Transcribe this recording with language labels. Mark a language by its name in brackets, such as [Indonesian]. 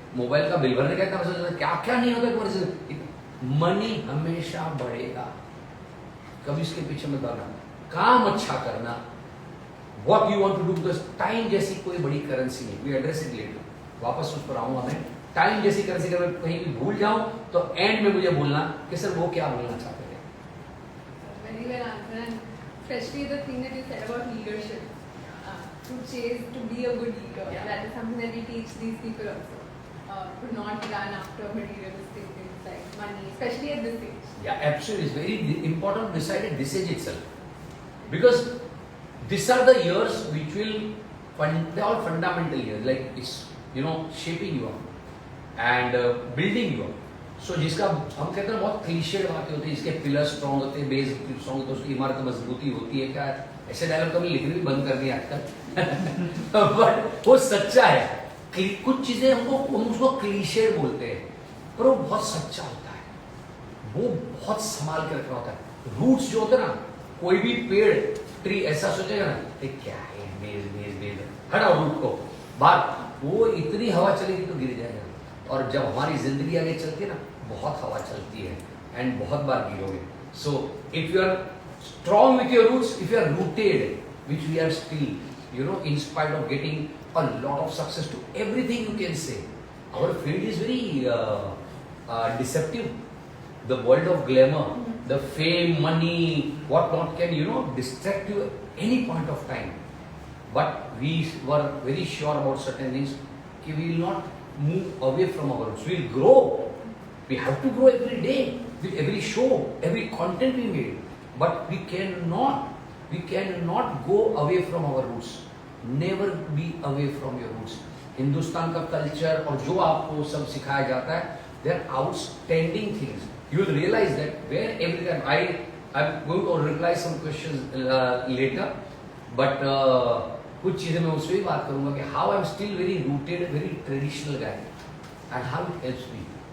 [Hindi] Mobile का bill भरने का इतना पैसा, क्या क्या नहीं होता तुम्हारे। मनी हमेशा बढ़ेगा, कभी इसके पीछे मत भागना, काम अच्छा करना, [English] what you want to do, [Hindi] because time जैसी कोई बड़ी करेंसी नहीं। [English] we address it later, [Hindi] वापस उस पर आऊंगा मैं। टाइम जैसी करेंसी, अगर मैं कहीं भी भूल जाऊं तो एंड में मुझे बोलना कि सर वो क्या बोलना चाहते थे। [English] Very well answered, and especially the thing that you said about leadership, to chase, to be a good leader. Yeah. That is something that we teach these people also. To not run after materialistic things like money, especially at this age. Yeah, absolutely. It's very important to decide at this age itself, because these are the years which will they are all fundamental years, like it's shaping you up and building you up. [Hindi] So जिसका हम कहते हैं बहुत clichéd बातें होती है, इसके pillar strong होते हैं, बेस स्ट्रॉन्ग होते हैं, उसकी इमारत मजबूती होती है। क्या ऐसे डायलॉग तो मैं लिखने भी बंद कर दिया आजकल बट वो सच्चा है। कुछ चीजें हम उसको क्लीशेड बोलते हैं, पर वो बहुत सच्चा होता है। वो बहुत संभाल के रखना होता है। रूट्स जो होते हैं ना, कोई भी पेड़ ट्री ऐसा सोचेगा ना, क्या है मेज हटाओ रूट को बाहर, वो इतनी हवा चलेगी तो गिर जाएगा। और जब हमारी जिंदगी आगे चलती है ना, बहुत हवा चलती है एंड बहुत बार गिरोगे। [English] So if you are strong with your roots, if you are rooted, which we are still, in spite of getting a lot of success to everything you can say. Our field is very deceptive. The world of glamour, the fame, money, what not can, distract you at any point of time. But we were very sure about certain things, that we will not move away from our roots. We will grow. We have to grow every day with every show, every content we made. But we cannot go away from our roots. Never be away from your roots. [Hindi] Hindustan का culture और जो आपको सब सिखाया जाता है, [English] they are outstanding things. You will realize that where every time I'm going to reply some questions later, but [Hindi] कुछ चीजें मैं उसमें भी बात करूंगा कि [English] how I'm still very rooted, very traditional guy, and how it helps me.